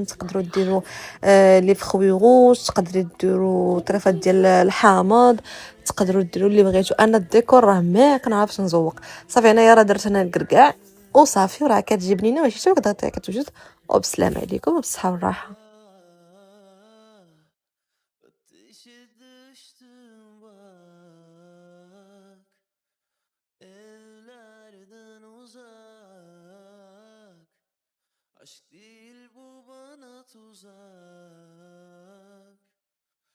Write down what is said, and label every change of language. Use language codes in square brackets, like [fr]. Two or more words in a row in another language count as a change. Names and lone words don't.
[ar] تقدروا ديروا لي فخوي غوش، تقدروا ديروا طريفات ديال الحامض، تقدروا ديروا اللي بغيتو. انا الديكور راه ما كنعرفش نزوق. صافي، انايا راه درت انا الكركاع وصافي، وراه كتجي بنينه وهشيشه وكتعطيها كتوجد. وبسلام عليكم وبالصحه والراحه. [tr] Ateşe düştüm bak, evlerden uzak. Aşk değil bu bana tuzak.